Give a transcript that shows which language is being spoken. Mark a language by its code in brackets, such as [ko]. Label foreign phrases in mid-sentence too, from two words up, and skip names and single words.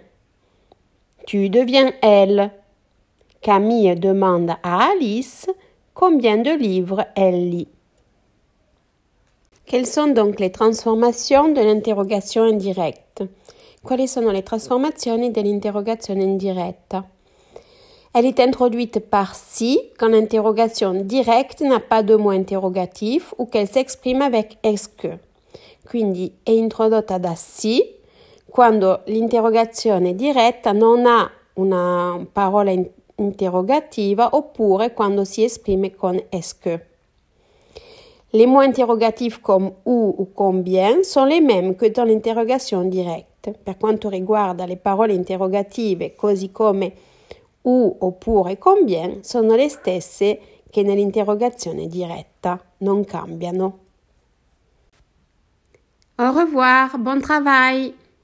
[fr] Tu deviens elle. Camille demande à Alice combien de livres elle lit. Quelles sont donc les [it] trasformazioni dell'interrogazione indiretta? Quali sono le trasformazioni dell'interrogazione indiretta? [fr] Elle est introduite par si quand l'interrogation directe n'a pas de mot interrogatif ou qu'elle s'exprime avec est-ce que. [it] Quindi è introdotta da si quando l'interrogazione diretta non ha una parola interrogativa oppure quando si esprime con [fr] est-ce que. Les mots interrogatifs comme où ou combien sont les mêmes que dans l'interrogation directe. [it] Per quanto riguarda le parole interrogative, così come où oppure combien, sono le stesse che nell'interrogazione diretta, non cambiano. [fr] Au revoir, bon travail!